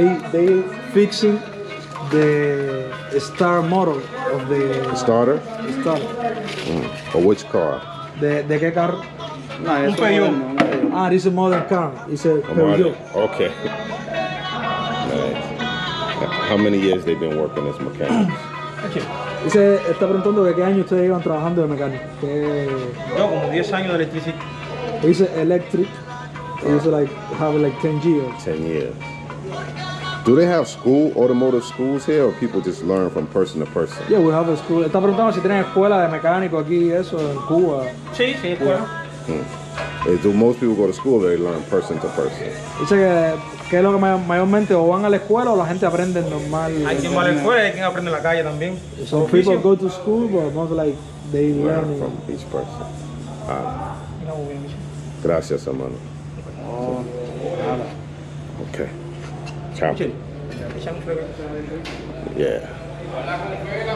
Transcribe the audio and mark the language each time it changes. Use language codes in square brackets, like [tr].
[en] They fixing the star model of the Starter? star. Or which car? [es] ¿De qué carro? No, es un Peugeot. [en] Ah, this is a modern car. It's a Peugeot. Okay. Nice. How many years they been working as mechanics? [es] Dice, está preguntando que qué año ustedes iban trabajando de mecánico. Yo como 10 años de electricidad. Dice electric. [en] It's like have like 10 years. 10 years. Do they have automotive schools here, or people just learn from person to person? Yeah, we have a school. [es] Está preguntando si tienen escuela de mecánico aquí, eso, en Cuba. Sí, sí, escuela. [en] Do most people go to school, or they learn person to person? [es] Dice que es lo que mayormente o van a la escuela o la gente aprende normal. Hay quien va a la escuela y hay quien aprende en la calle también. [en] Some people go to school, but most like they Learn from each person. [es] Gracias, hermano. [en] Okay. Ciao. Yeah.